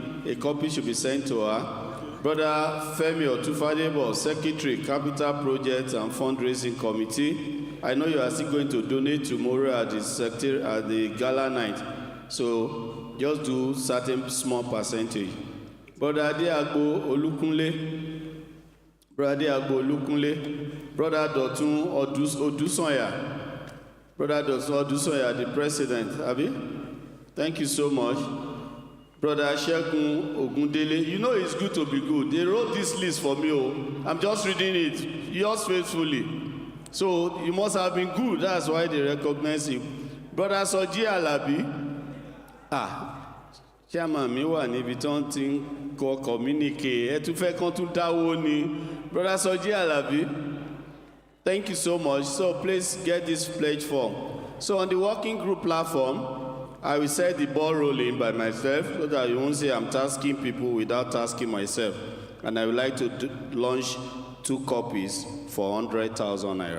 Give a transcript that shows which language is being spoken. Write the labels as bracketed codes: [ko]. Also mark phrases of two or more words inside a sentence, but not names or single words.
[en] A copy should be sent to her. Brother Femi Otufadebo, Secretary, Capital Projects and Fundraising Committee. I know you are still going to donate tomorrow at the gala night. So just do certain small percentage. Brother Adiagbo Olukunle. Brother Adiagbo Olukunle. Brother Dotun Odusanya. Brother Dotun Odusanya, the president. Abi? Thank you so much. Brother Shegun Ogundele, you know it's good to be good. They wrote this list for me. I'm just reading it. Yours faithfully. So you must have been good. That's why they recognize him. Brother Soji Alabi. [yo] Chairman mi wà níbi tó ń ti kọ communique. Ẹ tún fẹ́ kán tún dáwó ni. [en] Brother Soji Alabi. Thank you so much. So please get this pledge form. So on the working group platform, I will set the ball rolling by myself so that you won't say I'm tasking people without tasking myself. And I would like to launch 2 copies for 100,000 naira.